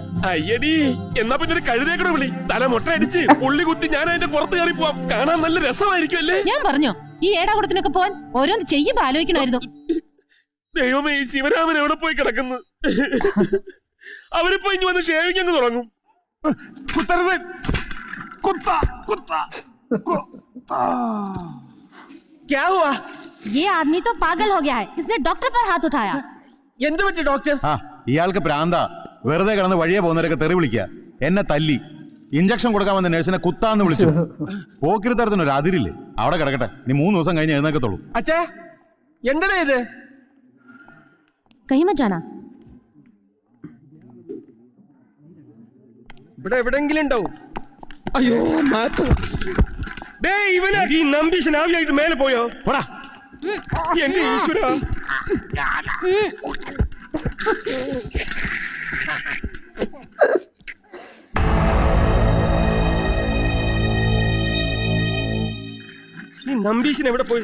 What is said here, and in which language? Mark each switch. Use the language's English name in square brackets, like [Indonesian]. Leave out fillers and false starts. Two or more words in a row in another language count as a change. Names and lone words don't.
[Malayalam] അയ്യടി, എന്നാ പിന്നെ ഒരു കഴുതേക്കൂടെ വിളി. തല മുട്ട അടിച്ച് പുള്ളി കുത്തി ഞാൻ അതിന്റെ പുറത്ത് കയറി പോവാം. കാണാൻ നല്ല രസമായിരിക്കും അല്ലേ? ഞാൻ പറഞ്ഞോ ഈ ഏടാകുടത്തിനൊക്കെ പോവാൻ ഓരോന്ന് ചെയ്യുമ്പോ ആലോചിക്കണമായിരുന്നു. ദൈവമേ, ഈ ശിവരാമൻ എവിടെ പോയി കിടക്കുന്നു? അവരിപ്പോ ഇനി വന്ന് ഷേവിങ് അങ്ങ് തുടങ്ങും. കുത്തരുത്, കുത്ത കുത്ത. [Hindi] क्या हुआ? ये आदमी तो पागल हो गया है, इसने डॉक्टर पर हाथ उठाया. [Malayalam] എന്ത് പറ്റി ഡോക്ടർ? ഇയാൾക്ക് പ്രാന്താ. വെറുതെ കിടന്ന് വഴിയെ പോകുന്നവരൊക്കെ തെറി വിളിക്കുക. എന്നെ തല്ലി. ഇഞ്ചക്ഷൻ കൊടുക്കാൻ വന്ന നഴ്സിനെ കുത്താന്ന് വിളിച്ചു. പോക്കിരിത്തരത്തിന് ഒരു അതിരില്ലേ? അവിടെ കിടക്കട്ടെ, നീ 3 ദിവസം കഴിഞ്ഞ് എഴുന്നേക്കത്തുള്ളൂ. അച്ഛാ എന്താ ഇത്? [Hindi] कहीं मत जाना. [Malayalam] ഇവിടെ എവിടെങ്കിലും ഉണ്ടാവും. അയ്യോ മാത്തു, ദേ ഇവനാ ഈ നമ്പീശൻ ആവിയായിട്ട് മേലെ പോയോ? പോടാ എന്റെ ഈശ്വര. ഈ നമ്പീശൻ എവിടെ പോയി?